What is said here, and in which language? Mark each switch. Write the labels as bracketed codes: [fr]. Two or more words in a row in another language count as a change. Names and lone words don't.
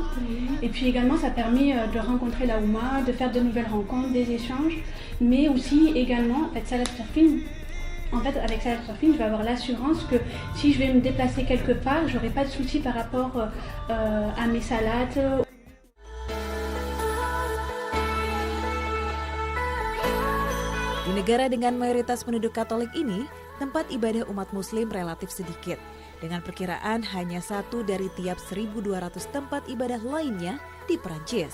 [fr] Et puis également, ça permet de rencontrer la Oumma, de faire de nouvelles rencontres, des échanges, mais aussi également, en fait, Salat Surfing, avec Salat Surfing, je vais avoir l'assurance que si je vais me déplacer quelque part, j'aurai pas de soucis par rapport à mes salats. [id] Di negara dengan mayoritas penduduk Katolik ini, tempat ibadah umat Muslim relatif sedikit. Dengan perkiraan hanya 1 dari tiap 1.200 tempat ibadah lainnya di Perancis.